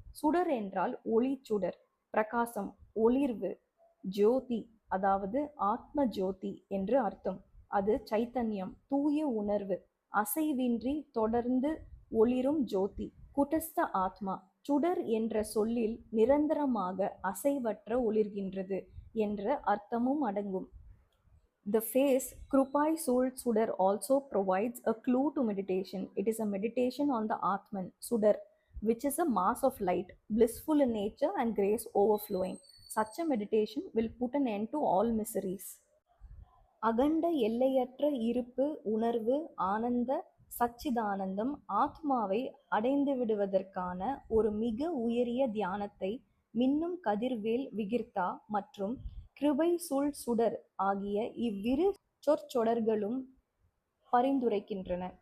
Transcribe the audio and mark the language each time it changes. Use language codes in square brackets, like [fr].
[ta] சுடர் என்றால் ஒளி சுடர், பிரகாசம், ஒளிர்வு, ஜோதி, அதாவது ஆத்ம ஜோதி என்று அர்த்தம். அது சைத்தன்யம், தூய உணர்வு, அசைவின்றி தொடர்ந்து ஒளிரும் ஜோதி. குடஸ்த ஆத்மா, சுடர் என்ற சொல்லில் நிரந்தரமாக அசைவற்ற ஒளிர்கின்றது என்ற அர்த்தமும் அடங்கும். [en] The phrase Krupai Soul Sudar also provides a clue to meditation. It is a meditation on the Atman, Sudar, which is a mass of light, blissful in nature and grace overflowing. Such a meditation will put an end to all miseries. [ta] அகண்ட எல்லையற்ற இருப்பு, உணர்வு, ஆனந்த சச்சிதானந்தம் ஆத்மாவை அடைந்துவிடுவதற்கான ஒரு மிக உயரிய தியானத்தை மின்னும் கதிர்வேல் விகிர்தா மற்றும் கிருபை சூழ் சுடர் ஆகிய இவ்விரு சொற்சொடர்களும் பரிந்துரைக்கின்றன.